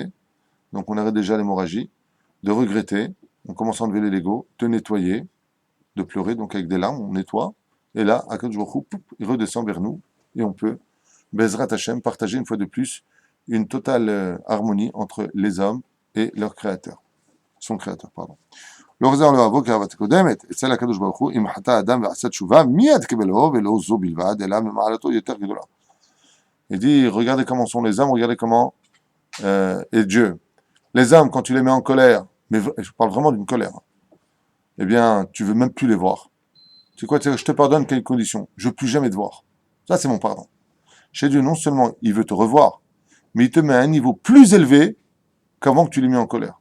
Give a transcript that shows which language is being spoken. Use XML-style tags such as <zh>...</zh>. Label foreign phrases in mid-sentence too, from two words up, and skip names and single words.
<fr>Donc on arrête déjà l'hémorragie, de regretter, on commence à enlever les Legos, de nettoyer, de pleurer, donc avec des larmes, on nettoie. Et là,</fr> <he>הקדוש ברוך הוא,</he> <fr>il redescend vers nous et on peut,</fr> <he>בעזרת השם,</he> <fr>partager une fois de plus une totale harmonie entre les hommes et leur créateur. Son créateur, pardon.</fr> <he>לא חזר לאוהבו כאהבת הקודמת, אצל הקדוש ברוך הוא, אם חטא האדם ועשה תשובה, מיד קיבלו, ולא זו בלבד, אלא ממעלתו יותר גדולה.</he> <fr>Il dit, regardez comment sont les hommes, regardez comment est Dieu. Les hommes, quand tu les mets en colère, mais je parle vraiment d'une colère, eh bien, tu veux même plus les voir. C'est quoi? Je te pardonne, quelles conditions? Je veux plus jamais te voir. Ça, c'est mon pardon. Chez Dieu, non seulement il veut te revoir, mais il te met à un niveau plus élevé qu'avant que tu l'aies mis en colère.</fr>